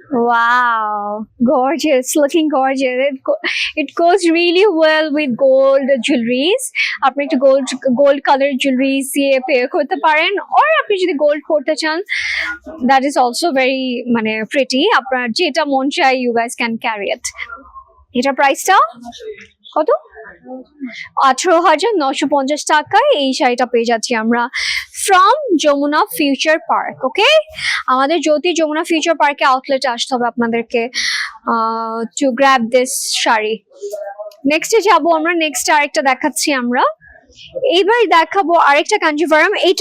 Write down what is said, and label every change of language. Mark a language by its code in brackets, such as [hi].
[en] Wow, gorgeous, looking gorgeous. It goes really well with gold jewelries. [bn] আপনি একটু gold color jewelries দিয়ে pair করতে পারেন, [en] or [bn] আপনি যদি gold পরতে চান, [en] that is also very [bn] মানে [en] pretty. [bn] আপনার যেটা মন চায়, [en] you guys can carry it. [bn] এটা প্রাইসটা কত? 18,950 টাকায় এই শাড়িটা পেয়ে যাচ্ছি আমরা ফ্রম যমুনা ফিউচার পার্ক। ওকে, আমাদের জ্যোতি যমুনা ফিউচার পার্কে আউটলেটে আসতে হবে আপনাদেরকে [en] To grab this sari. [bn] নেক্সটে যাবো আমরা, নেক্সট আরেকটা দেখাচ্ছি আমরা। এইবার দেখাবো আরেকটা কাঞ্জিভারাম।